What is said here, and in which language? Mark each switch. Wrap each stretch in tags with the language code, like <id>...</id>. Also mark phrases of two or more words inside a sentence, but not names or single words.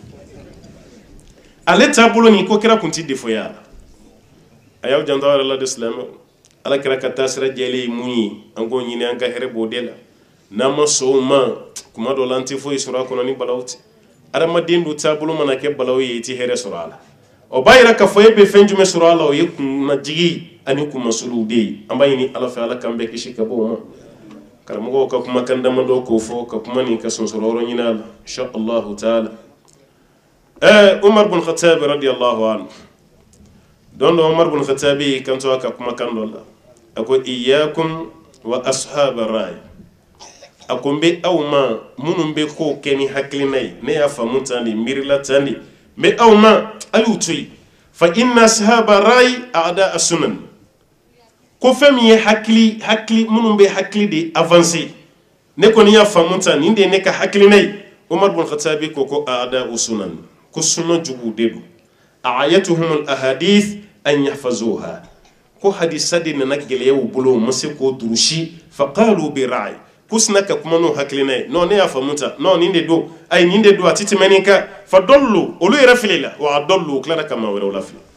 <bm>ale taabolo nin ko kira kun ti defoya la a y'aw janto yɛrɛ la de silamɛw ala kira ka taasira jɛlen ye mun ye an k'o ɲini an ka hɛrɛ b'o de la n'an ma sɔn o ma kuma dɔ la an tɛ foyi sɔrɔ a kɔnɔ ni balaw tɛ adamaden dun taabolo mana kɛ balaw ye i tɛ hɛrɛ sɔrɔ a la o b'a yira k'a fɔ e bɛ fɛn jumɛn sɔrɔ a la o ye kunnajigi ani kunmasuluw de ye an b'a ɲini ala fɛ ala k'an bɛɛ kisi ka bɔ o ma karamɔgɔw ka kumakan damadɔ k'o fɔ ka kuma nin ka sɔnsɔrɔ yɔrɔ ɲini a la</bm> <ar>إن شاء الله تعالى</ar> <bm>umar bin khattab</bm> <ar>رضي الله عنه</ar> <bm>don dɔ umar bin khattab kanto a ka kumakan dɔ la a ko</bm> <ar>إياكم وأصحاب الرأي</ar> <bm>a ko n bɛ aw ma minnu bɛ kow kɛ ni hakilina ye ne y'a faamu tan de miirila tan de n bɛ aw ma a y'u to yen</bm> <ar>فإن أصحاب الرأي أعداء السنن</ar> <bm>ko fɛn min ye hakili minnu bɛ hakili de avancer ne kɔni y'a faamu tan nin de ye ne ka hakilina ye umar bin khattab ko</bm> <ar>أعداء السنن</ar> <bm>ko sunna jugu de don</bm> <ar>أعيتهم الأحاديث أن يحفظوها</ar> <bm>ko hadisa de nana gɛlɛya u bolo u ma se k'o durusi</bm> <ar>فقالوا بالرأي</ar> <bm>ko sina ka kuma n'o hakilina ye non ne y'a faamu tan non nin de don ayi nin de don a tɛ tɛmɛ nin kan fa dɔllu olu yɛrɛ filila wa a dɔllu u tilara ka maa wɛrɛw lafili</bm>